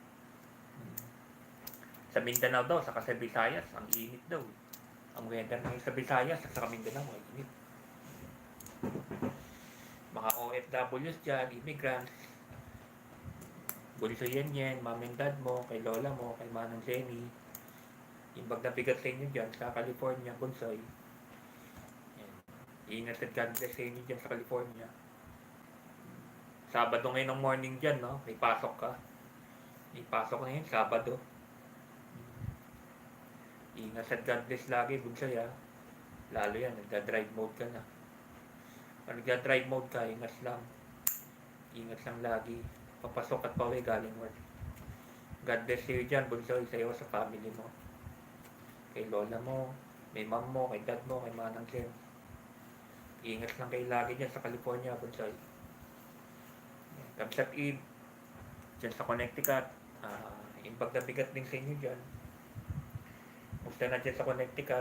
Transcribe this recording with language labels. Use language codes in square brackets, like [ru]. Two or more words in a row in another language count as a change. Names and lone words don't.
[tl] Sa Mindanao daw, saka sa Visayas, ang init daw. Ang weather ngayon sa Visayas, sa Mindanao, ang init. Mga OFWs dyan, immigrants, bunso yan, [en] mom and dad [tl] mo, kay lola mo, kay manang Jenny. [ilo] Imbag na bigat [tl] sa inyo dyan sa California, bunsoy. Ingat at [en] God bless [tl] sa inyo dyan sa California. Sabado ngayon ng morning dyan, no? May pasok ka. May pasok na yun, Sabado. Ingat at [en] God bless [tl] lagi, bunsoy ha. Lalo yan, nagda- [en] drive mode [tl] ka na. Pag nagda-drive mode ka, ingat lang. Ingat lang lagi. Papasok at pauwi galing work. [en] God bless you [tl] dyan, bunsoy, sa iyo, sa family mo. Kay lola mo, may mom mo, kay dad mo, kay manang Jen. Ingat lang kayo lagi dyan sa California, bunsoy. Kabsat Eve, dyan sa Connecticut. [ilo] Imbag na bigat [tl] din sa inyo dyan. Musta na dyan sa Connecticut.